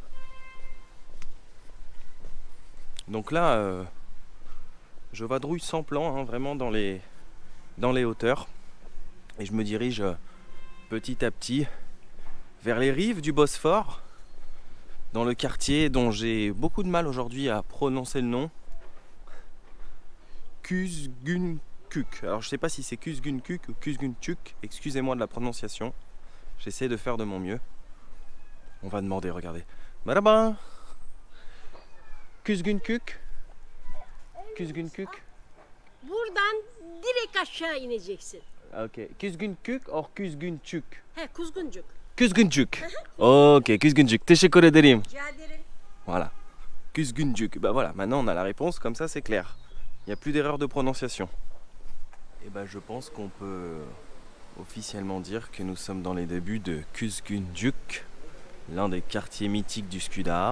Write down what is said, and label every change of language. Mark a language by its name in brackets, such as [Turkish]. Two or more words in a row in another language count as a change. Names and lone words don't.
[French] Donc là, je vadrouille sans plan, hein, vraiment dans les hauteurs et je me dirige petit à petit vers les rives du Bosphore, dans le quartier dont j'ai beaucoup de mal aujourd'hui à prononcer le nom, Kuzguncuk. Alors je sais pas si c'est Kuzguncuk ou Kuzguncuk, excusez-moi de la prononciation, j'essaie de faire de mon mieux. On va demander, regardez. [Turkish] Merhaba. Kuzguncuk. Kuzguncuk. Buradan direkt aşağı ineceksin. Ok. [English] Kuzguncuk or Kuzguncuk? [Turkish] He, Kuzguncuk. Kuzguncuk. Ok, Kuzguncuk. Teşekkür ederim. Rica ederim. [French] Voilà. Kuzguncuk. Bah voilà, maintenant on a la réponse, comme ça c'est clair. Il n'y a plus d'erreur de prononciation. Et bah je pense qu'on peut officiellement dire que nous sommes dans les débuts de Kuzguncuk, l'un des quartiers mythiques du Skudar.